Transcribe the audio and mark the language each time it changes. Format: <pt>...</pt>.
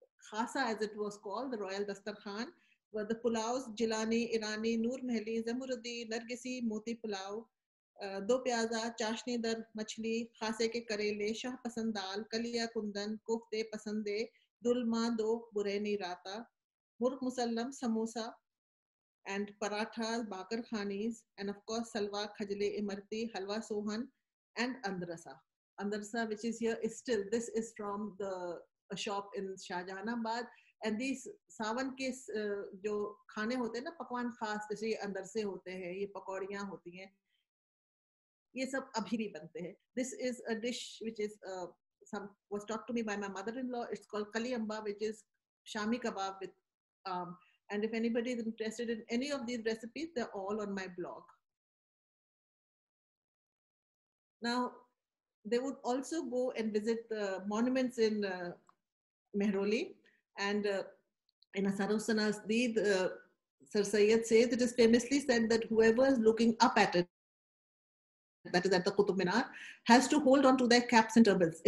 <en>khasa, as it was called, the royal dastarkhan, were the pulaus, Jilani, Irani, Noor Mehli, Zamurudi, Nargisi, Moti pulao, do pyaza, chashni dar machhli, khase ke karele, shah pasand dal, kalia kundan, kofte pasande, dulma do bureni rata, murgh musallam, samosa, and parathas, bakar khanis, and of course salwa, khajle, imarti, halwa sohan, and andrasa. Andrasa, which is here, is still, this is from a shop in Shahjahanabad. And these</en> <hi>सावन के जो खाने होते हैं ना, पकवान खास जैसे अंदर से होते हैं, ये पकौड़ियाँ होती हैं, ये सब अभी भी बनते हैं.</hi> <en>This is a dish which is was taught to me by my mother-in-law. It's called kali amba, which is shami kebab with and if anybody is interested in any of these recipes, they're all on my blog. Now, they would also go and visit the monuments in Mehroli, and in Asarosana's Deed, Sir Syed says, it is famously said that whoever is looking up at it, that is at the Qutub Minar, has to hold on to their caps and turbans.</en>